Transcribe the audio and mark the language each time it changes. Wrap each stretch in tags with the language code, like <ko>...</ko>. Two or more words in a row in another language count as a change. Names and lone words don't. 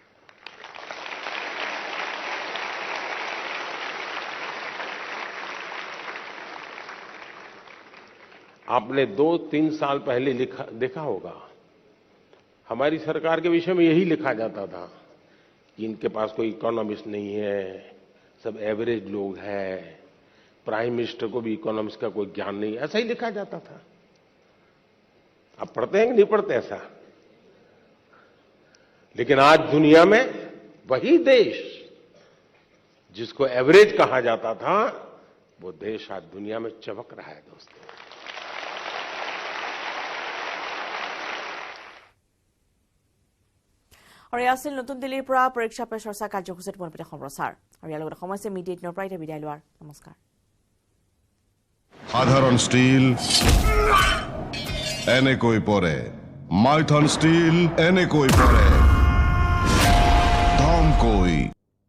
<hi>आपने 2-3 साल पहले देखा होगा, हमारी सरकार के विषय में यही लिखा जाता था कि इनके पास कोई इकोनॉमिस्ट नहीं है, सब एवरेज लोग हैं,</hi> <en>prime minister</en> <hi>को भी इकोनॉमिक्स का कोई ज्ञान नहीं, ऐसा ही लिखा जाता था। आप पढ़ते हैं कि नहीं पढ़ते ऐसा? लेकिन आज दुनिया में वही देश जिसको एवरेज कहा जाता था, वो देश आज दुनिया में चमक रहा है दोस्तों।</hi> <as>আৰু এয়া আছিল নতুন দিল্লীৰ পৰা পৰীক্ষা পে চৰ্চা কাৰ্যসূচীত পোনপটীয়া সম্প্ৰচাৰ। আৰু ইয়াৰ লগতে সময় মিডিয়া 8 পৰা বিদায় লোৱাৰ নমস্কাৰ। সাধারণ স্টিল এনেকৈ পরে, মাইথন স্টিল এনেকৈ পরে, ধমকৈ</as>